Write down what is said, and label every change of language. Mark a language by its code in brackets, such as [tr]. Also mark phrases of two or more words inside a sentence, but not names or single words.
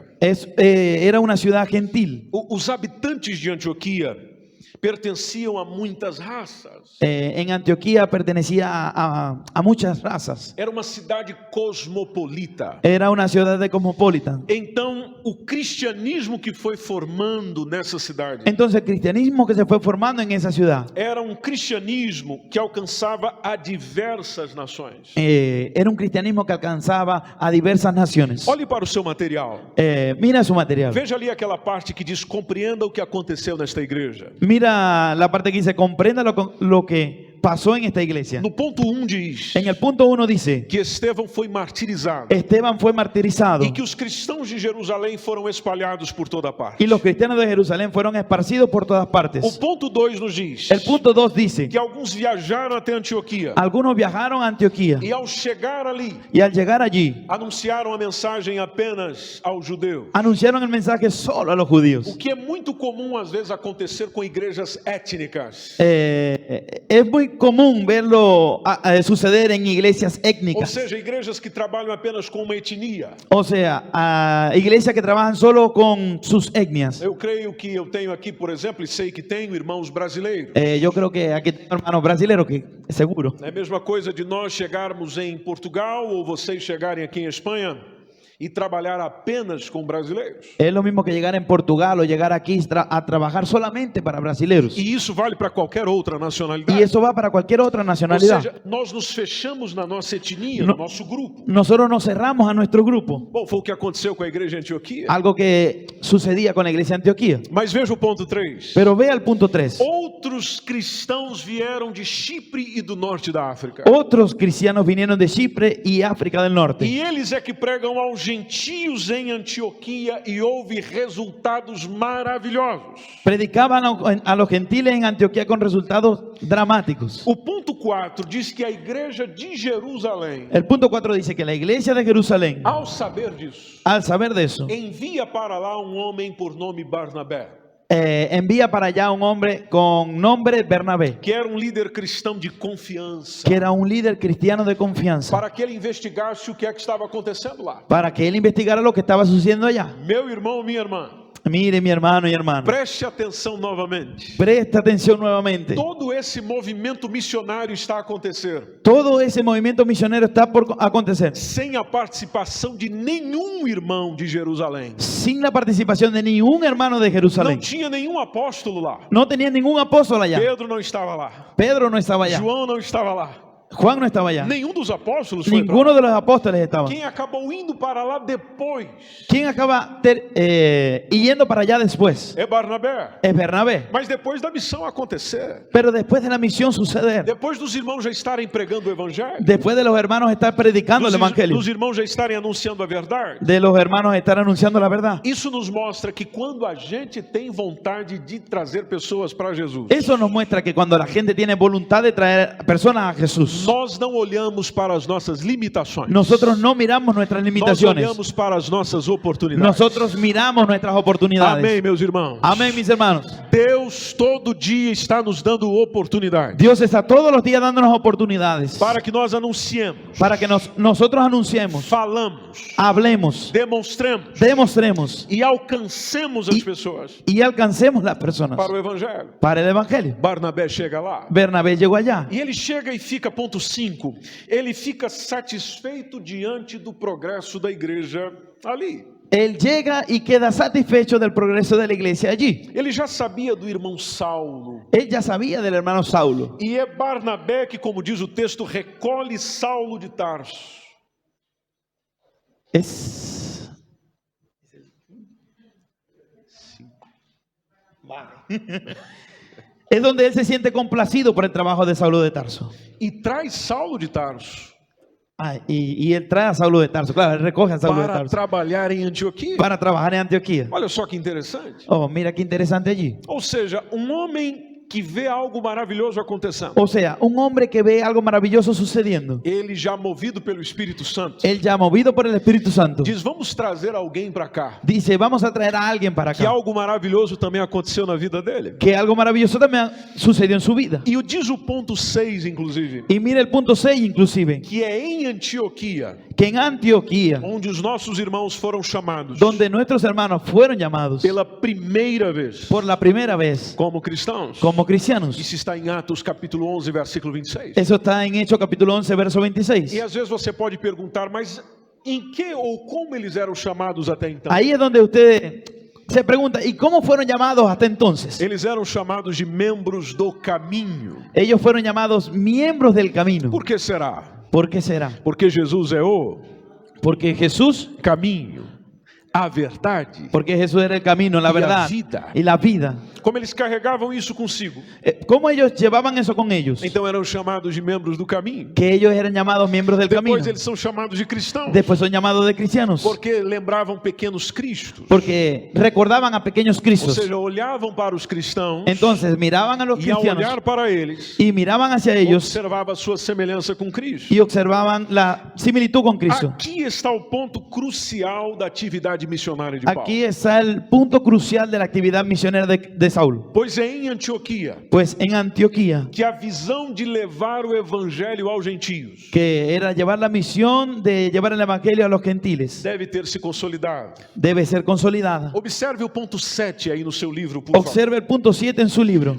[es] Era una ciudad gentil. [pt] Os habitantes de Antioquia pertenciam a muitas raças. [es] En Antioquía pertenecía a muchas razas. [pt] Era uma cidade cosmopolita. [es] Era una ciudad de cosmopolita. [pt] Então, o cristianismo que foi formando nessa cidade [es] Entonces el cristianismo que se fue formando en esa ciudad [pt] era um cristianismo que alcançava a diversas nações. [es] era un cristianismo que alcanzaba a diversas naciones. [pt] Olhe para o seu material. [es] Mira su material. [pt] Veja ali aquela parte que diz: compreenda o que aconteceu nesta igreja. [es] Mira la parte que dice, comprenda lo que pasó en esta iglesia. [pt] No ponto 1 diz [es] En el punto 1 dice, [pt] que Estevão foi martirizado [es] Esteban fue martirizado [pt] e que os cristãos de Jerusalém foram espalhados por toda parte. [es] y los cristianos de Jerusalén fueron esparcidos por todas [pt] O [es] partes. [pt] ponto 2 nos diz [es] El punto 2 dice, [pt] que alguns viajaram até Antioquia [es] algunos viajaron a Antioquía [pt] e ao chegar ali [es] y al llegar allí [pt] anunciaram a mensagem apenas aos judeus. [es] anunciaron el mensaje solo a los judíos. [pt] O que é muito comum às vezes acontecer com igrejas étnicas. [es] Es muy común verlo suceder en iglesias [pt] Ou [es] étnicas. [pt] seja, igrejas que trabalham apenas com uma etnia. [es] O sea, iglesias que trabajan solo con sus etnias. [pt] Eu creio que eu tenho aqui, por exemplo, e sei que tenho irmãos brasileiros. [es] Yo creo que aquí tengo hermanos brasileños que seguro. [pt] É a mesma coisa de nós chegarmos em Portugal ou vocês chegarem aqui em Espanha e trabalhar apenas com brasileiros. [es] Es lo mismo que llegar en Portugal o llegar aquí a trabajar solamente para brasileños. [pt] E isso vale para qualquer outra nacionalidade. [es] Y eso va para cualquier otra [pt] Ou [es] nacionalidad. [pt] seja, nós nos fechamos na nossa etnia, no nosso grupo. [es] Nosotros nos cerramos a nuestro grupo. [pt] Bom, foi o que aconteceu com a igreja de Antioquia. [es] Algo que sucedía con la iglesia de Antioquía. [pt] Mas veja o ponto 3. [es] Pero vea el punto 3. [pt] Outros cristãos vieram de Chipre e do norte da África. [es] Otros cristianos vinieron de Chipre y África del Norte. [pt] E eles é que pregam aos gentios em Antioquia e houve resultados maravilhosos. [es] Predicaban a los gentiles en Antioquía con resultados dramáticos. [pt] O ponto 4 diz que a igreja de Jerusalém, [es] El punto 4 dice que la iglesia de Jerusalén, [pt] ao saber disso, [es] al saber de eso, [pt] envia para lá um homem por nome Barnabé, [es] envía para allá un hombre con nombre Bernabé, [pt] que era um líder cristão de confiança, [es] que era un líder cristiano de confianza, [pt] para que ele investigasse o que é que estava acontecendo lá. [es] para que él investigara lo que estaba sucediendo allá. [pt] Meu irmão, minha irmã, [es] Mire, mi hermano y hermana, [pt] preste atenção novamente. [es] presta atención nuevamente. [pt] Todo esse movimento missionário está a acontecer [es] Todo ese movimiento misionero está por acontecer [pt] sem a participação de nenhum irmão de Jerusalém. [es] sin la participación de ningún hermano de [pt] Não [es] Jerusalén. [pt] tinha nenhum apóstolo lá. [es] No tenía ningún apóstol allá. [pt] Pedro não estava lá. [es] Pedro no estaba allá. [pt] João não estava lá. [es] Juan no estaba allá. [pt] Nenhum dos apóstolos foi para [es] Ninguno [pt] lá. [es] de los apóstoles estaba. [pt] Quem acabou indo para lá depois [es] ¿Quién acaba yendo para allá después? [pt] é Barnabé. [es] Es Bernabé. [pt] Mas depois da missão acontecer, [es] Pero después de la misión suceder, [pt] depois dos irmãos já estarem pregando o evangelho, [es] después de los hermanos estar predicando el evangelio, [pt] dos irmãos já estarem anunciando a verdade, [es] de los hermanos estar anunciando la verdad, [pt] isso nos mostra que quando a gente tem vontade de trazer pessoas para Jesus, [es] eso nos muestra que cuando la gente tiene voluntad de traer personas a Jesús, [pt] nós não olhamos para as nossas limitações. [es] nosotros no miramos nuestras [pt] Nós [es] limitaciones, [pt] olhamos para as nossas oportunidades. [es] nosotros miramos nuestras oportunidades. [pt] Amém, meus irmãos. [es] Amén, mis hermanos. [pt] Deus todo dia está nos dando oportunidade [es] Dios está todos los días dándonos oportunidades [pt] para que nós anunciemos, [es] para que nosotros anunciemos, [pt] falamos, [es] hablemos, [pt] demonstremos [es] demostremos [pt] e alcancemos as pessoas [es] y alcancemos las personas [pt] para o evangelho. [es] para el evangelio. [pt] Barnabé chega lá. [es] Bernabé llegó allá [pt] E ele chega e fica, ponto 5, ele fica satisfeito diante do progresso da igreja ali. [es] él llega y queda satisfecho del progreso de la iglesia allí. [pt] Ele já sabia do irmão Saulo. [es] Él ya sabía del hermano Saulo. [pt] E é Barnabé que, como diz o texto, recolhe Saulo de Tarso. [es] Es es donde él se siente complacido por el trabajo de Saulo de Tarso. [pt] E traz Saulo de Tarso [es] Y él trae a Saulo de Tarso, claro, él recoge a Saulo de [pt] para [es] Tarso [pt] trabalhar em Antioquia. [es] para trabajar en Antioquía. [pt] Olha só que interessante. [es] Oh, mira qué interesante allí. [pt] Ou seja, um homem que vê algo maravilhoso acontecendo, [es] O sea, un hombre que ve algo maravilloso sucediendo, [pt] ele já movido pelo Espírito Santo, [es] él ya movido por el Espíritu Santo, [pt] diz: vamos trazer alguém para cá, [es] dice, vamos a traer a alguien para [pt] que [es] acá. [pt] algo maravilhoso também aconteceu na vida dele. [es] Que algo maravilloso también sucedió en su vida. [pt] E diz o ponto 6, inclusive, [es] Y mira el punto 6 inclusive, [pt] que é em Antioquia [es] que en Antioquía, [pt] onde os nossos irmãos foram chamados [es] donde nuestros hermanos fueron llamados [pt] pela primeira vez [es] por la primera vez [pt] como cristãos. [es] como cristianos. [pt] Isso está em Atos capítulo 11, versículo 26. [es] Eso está en Hechos capítulo 11, verso 26. [pt] E às vezes você pode perguntar, mas em que ou como eles eram chamados até então? [es] Ahí es donde usted se pregunta, ¿y cómo fueron llamados hasta entonces? [pt] Eles eram chamados de membros do caminho. [es] Ellos fueron llamados miembros del camino. [pt] Por que será? [es] ¿Por qué será? [pt] Porque Jesus é o [es] Porque Jesús, [pt] caminho, a verdade. [es] porque Jesús era el camino, la Y la verdad vida. y la vida. [pt] Como eles carregavam isso consigo, [es] ¿Cómo ellos llevaban eso con ellos? [pt] então eram chamados de membros do caminho. [es] Que ellos eran llamados miembros del camino. [pt] Depois eles são chamados de cristãos, [es] Después son llamados de cristianos. [pt] porque lembravam pequenos cristos. [es] Porque recordaban a pequeños [pt] Ou [es] cristos. [pt] seja, olhavam para os cristãos [es] Entonces miraban a los [pt] e ao [es] cristianos [pt] olhar para eles, [es] y miraban hacia ellos [pt] observava a sua semelhança com Cristo. [es] y observaban la similitud con Cristo. [pt] Aqui está o ponto crucial da atividade missionária de Paulo. [es] Aquí está el punto crucial de la actividad misionera de Saulo. [pt] Pois é em Antioquia [es] Pues en Antioquía, [pt] que a visão de levar o evangelho aos gentios [es] que era llevar la misión de llevar el evangelio a los gentiles, [pt] deve ter se consolidado. [es] debe ser consolidada. [pt] Observe o ponto 7 aí no seu livro, por favor, [es] Observe el punto 7 en su libro,